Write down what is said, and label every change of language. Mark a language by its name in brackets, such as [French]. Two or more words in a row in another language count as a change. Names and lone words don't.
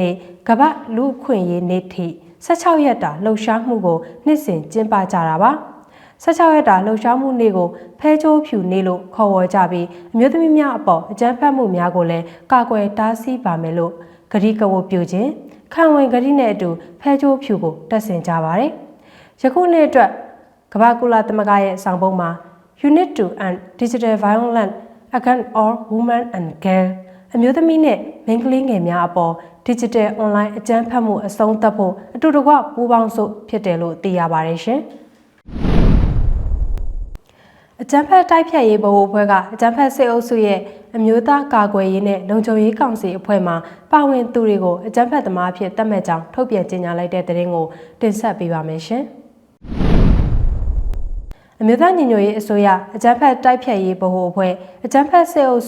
[Burmese] နေ့ကမ္ဘာလူ့အခွင့်အရေးနေ့ထိ16ရက်တာလှုပ်ရှားမှုကိုနှစ်စဉ်ကျင်းပကြတာပါ16ရက်တာလှုပ်ရှားမှုနေ့ကိုဖဲချိုး ဖြူနေ့လို့ခေါ်ဝေါ်ကြပြီးအမျိုးသမီးများအပေါ်အကြမ်းဖက်မှုများကိုလည်းကာကွယ်တားဆီးပါမယ်လို့ဂတိကဝတ်ပြုခြင်းခံဝင်ဂတိနဲ့အတူဖဲချိုးဖြူကိုတက်ဆင်ကြပါတယ်ယခုနှစ်အတွက်ကမ္ဘာကုလသမဂ္ဂရဲ့ဆောင်ပုဒ်မှာ [English] Unit to End Digital Violence Against All Women and Girls [Burmese] အမျိုးသမီးနဲ့မိန်းကလေးငယ်များအပေါ် [English] Digital Online [Burmese] အကြမ်းဖက်မှုအဆုံးသတ်ဖို့အတူတကွပူးပေါင်းစုဖြစ်တယ်လို့သိရပါတယ်ရှင် ။အကြမ်းဖက်တိုက်ဖြတ်ရေးဗဟိုအဖွဲ့ကအကြမ်းဖက်စစ်အုပ်စုရဲ့အမျိုးသားကာကွယ်ရေးနဲ့လုံခြုံရေးကောင်စီအဖွဲ့မှပါဝင်သူတွေကိုအကြမ်းဖက်သမားအဖြစ်သတ်မှတ်ကြောင်းထုတ်ပြန်ကြေညာလိုက်တဲ့သတင်းကိုတင်ဆက်ပေးပါမယ်ရှင်။အမျိုးသားညီညွတ်ရေးအစိုးရအကြမ်းဖက်တိုက်ဖြတ်ရေးဗဟိုအဖွဲ့အကြမ်းဖက်စစ်အုပ်စု